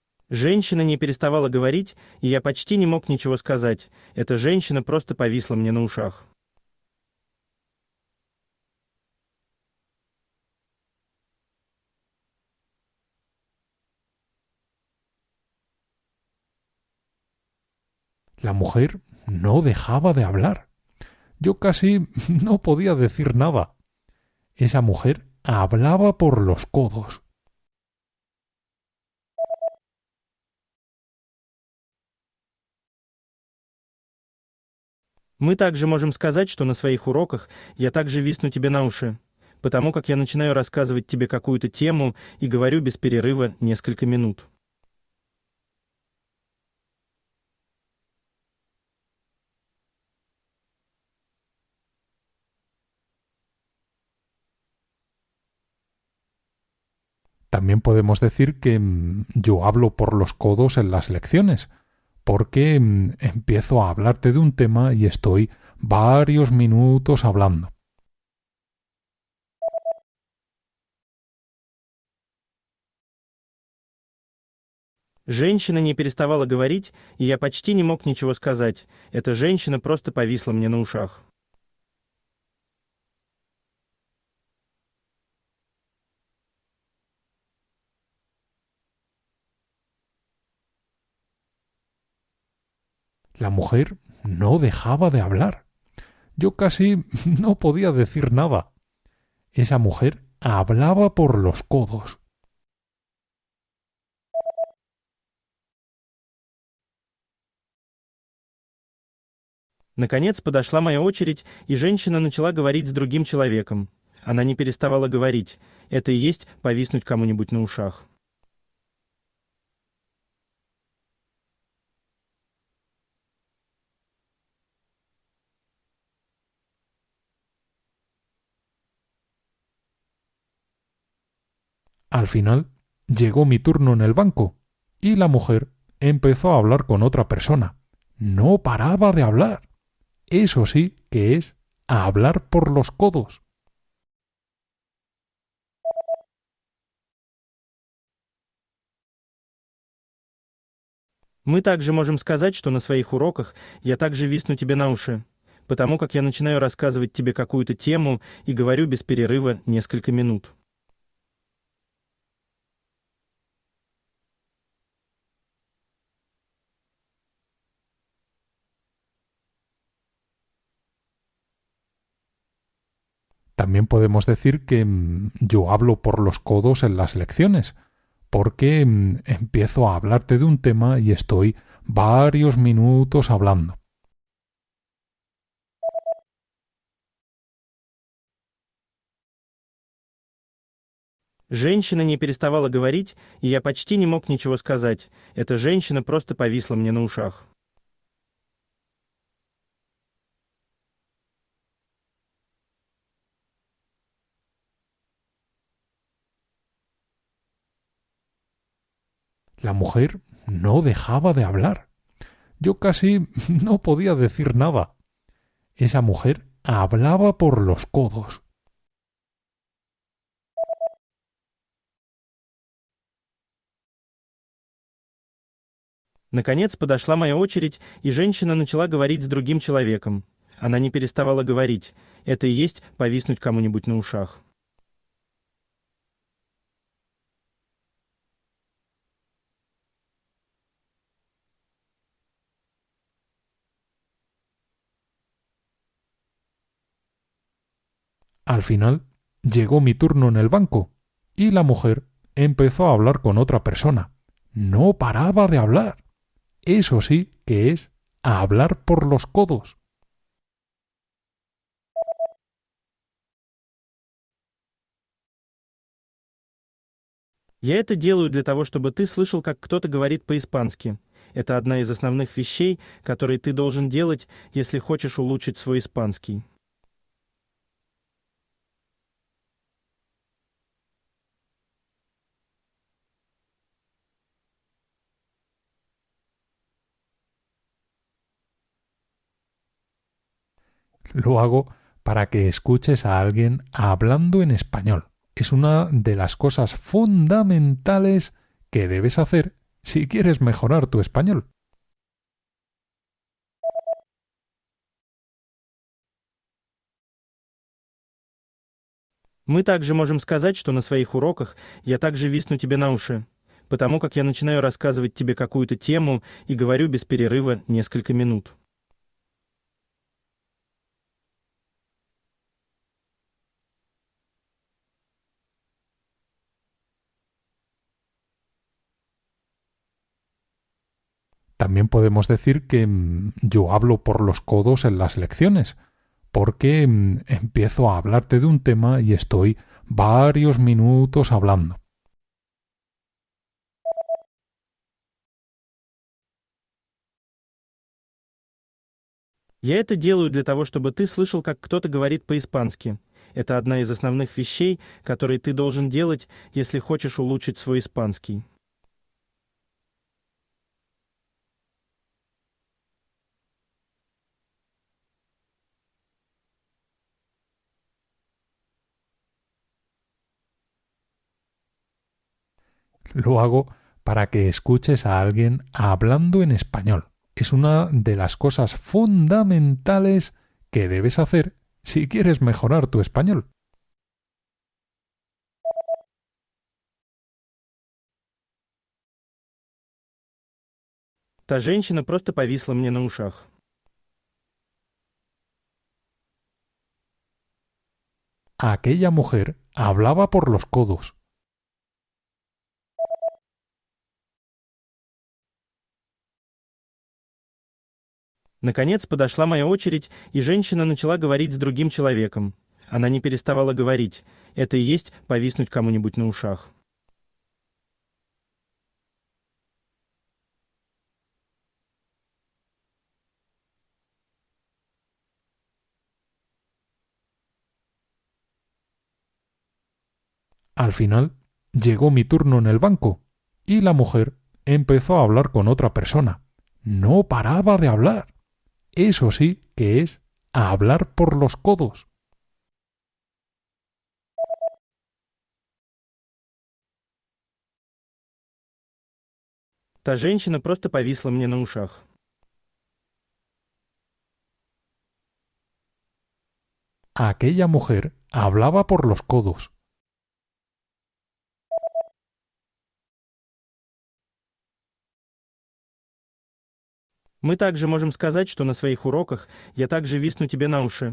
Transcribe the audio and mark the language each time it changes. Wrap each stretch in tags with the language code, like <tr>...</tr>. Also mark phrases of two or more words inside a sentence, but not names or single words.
<ru>Женщина не переставала говорить, и я почти не мог ничего сказать. Эта женщина просто повисла мне на ушах.</ru> <es>La mujer no dejaba de hablar. Yo casi no podía decir nada. Esa mujer hablaba por los codos.</es> <ru>Мы также можем сказать, что на своих уроках я также висну тебе на уши, потому как я начинаю рассказывать тебе какую-то тему и говорю без перерыва несколько минут.</ru> <es>También podemos decir que yo hablo por los codos en las lecciones, porque empiezo a hablarte de un tema y estoy varios minutos hablando.</es> <ru>Женщина не переставала говорить, и я почти не мог ничего сказать. Эта женщина просто повисла мне на ушах.</ru> <es>La mujer no dejaba de hablar. Yo casi no podía decir nada. Esa mujer hablaba por los codos.</es> <ru>Наконец подошла моя очередь, и женщина начала говорить с другим человеком. Она не переставала говорить. Это и есть повиснуть кому-нибудь на ушах.</ru> <es>Al final, llegó mi turno en el banco, y la mujer empezó a hablar con otra persona. No paraba de hablar. Eso sí que es hablar por los codos.</es> <ru>Мы также можем сказать, что на своих уроках я также висну тебе на уши, потому как я начинаю рассказывать тебе какую-то тему и говорю без перерыва несколько минут.</ru> <es>También podemos decir que yo hablo por los codos en las lecciones, porque empiezo a hablarte de un tema y estoy varios minutos hablando.</es> <ru>Женщина не переставала говорить, и я почти не мог ничего сказать. Эта женщина просто повисла мне на ушах.</ru> <es>La mujer no dejaba de hablar. Yo casi no podía decir nada. Esa mujer hablaba por los codos.</es> <ru>Наконец подошла моя очередь, и женщина начала говорить с другим человеком. Она не переставала говорить. Это и есть повиснуть кому-нибудь на ушах.</ru> <es>Al final, llegó mi turno en el banco, y la mujer empezó a hablar con otra persona. No paraba de hablar. Eso sí que es hablar por los codos.</es> <ru>Я это делаю для того, чтобы ты слышал, как кто-то говорит по-испански. Это одна из основных вещей, которые ты должен делать, если хочешь улучшить свой испанский.</ru> <es>Lo hago para que escuches a alguien hablando en español. Es una de las cosas fundamentales que debes hacer si quieres mejorar tu español.</es> <ru>Мы также можем сказать, что на своих уроках я также висну тебе на уши, потому как я начинаю рассказывать тебе какую-то тему и говорю без перерыва несколько минут.</ru> <es>También podemos decir que yo hablo por los codos en las lecciones, porque empiezo a hablarte de un tema y estoy varios minutos hablando.</es> <ru>Я это делаю для того, чтобы ты слышал, как кто-то говорит по-испански. Это одна из основных вещей, которые ты должен делать, если хочешь улучшить свой испанский.</ru> <es>Lo hago para que escuches a alguien hablando en español. Es una de las cosas fundamentales que debes hacer si quieres mejorar tu español.</es> <ru>Та женщина просто повисла мне на ушах.</ru> <es>Aquella mujer hablaba por los codos.</es> <ru>Наконец подошла моя очередь, и женщина начала говорить с другим человеком. Она не переставала говорить. Это и есть повиснуть кому-нибудь на ушах.</ru> <es>Al final, llegó mi turno en el banco y la mujer empezó a hablar con otra persona. No paraba de hablar. Eso sí que es hablar por los codos.</es> <ru>Та женщина просто повисла мне на ушах.</ru> <es>Aquella mujer hablaba por los codos.</es> <ru>Мы также можем сказать, что на своих уроках я также висну тебе на уши.</ru>